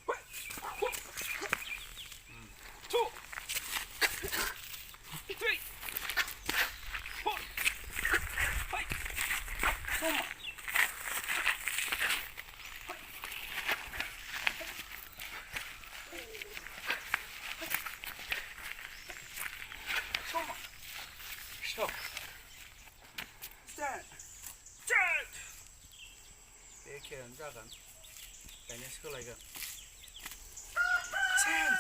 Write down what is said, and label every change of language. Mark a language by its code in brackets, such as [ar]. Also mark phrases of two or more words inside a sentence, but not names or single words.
[en] 2 3 4 5 Soma stop stand [brx] एखेयानो जागोन दानिया सोलायगोन chance